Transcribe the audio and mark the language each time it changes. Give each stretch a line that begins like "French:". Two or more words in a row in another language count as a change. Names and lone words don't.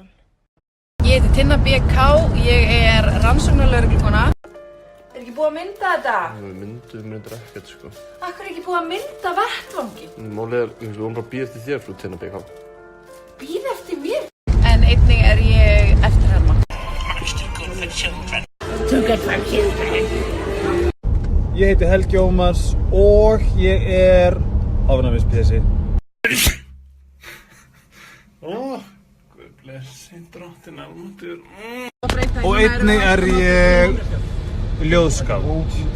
Icelandic: Ég heiti Tinna BK, ég er rannsóknarlögreglukona. Er ekki búið að mynda þetta? Við myndum ekkert, sko. Akkur er ekki búið að mynda vettvangi? Málið er, við vorum bara að bíða eftir þér, frú Tinna BK. Bíða eftir mér? En einnig er ég eftirherma.
English: Too good for children.
Icelandic: Ég heiti Helgi Ómars og ég er ávinnavispesi. Guð blessi drottinn almáttugur. Og einnig er ég ljóðskáld.